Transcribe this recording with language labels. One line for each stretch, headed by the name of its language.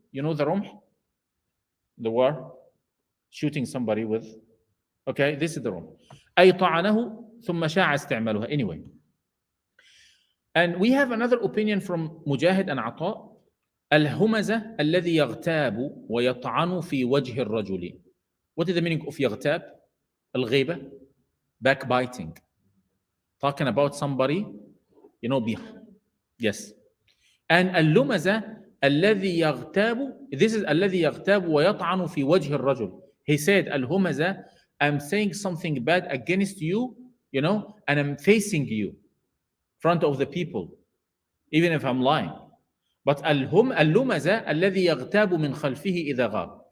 English: You know the رمح? The war? Shooting somebody with. Okay, this is the رمح.
Arabic: أي طعنه ثم شاع استعمالها.
English: Anyway. And we have another opinion from Mujahid and Ata.
Arabic: الهمزة الذي يغتاب ويطعن في وجه الرجل.
English: What is the meaning of يغتاب? الغيبة, backbiting, talking about somebody, you know, yes.
Arabic: And اللمزة الذي يغتاب,
English: this is
Arabic: الذي يغتاب ويطعن في وجه الرجل.
English: He said الهمزة, I'm saying something bad against you, you know, and I'm facing you in front of the people, even if I'm lying. But
Arabic: اللمزة الذي يغتاب من خلفه إذا غاب.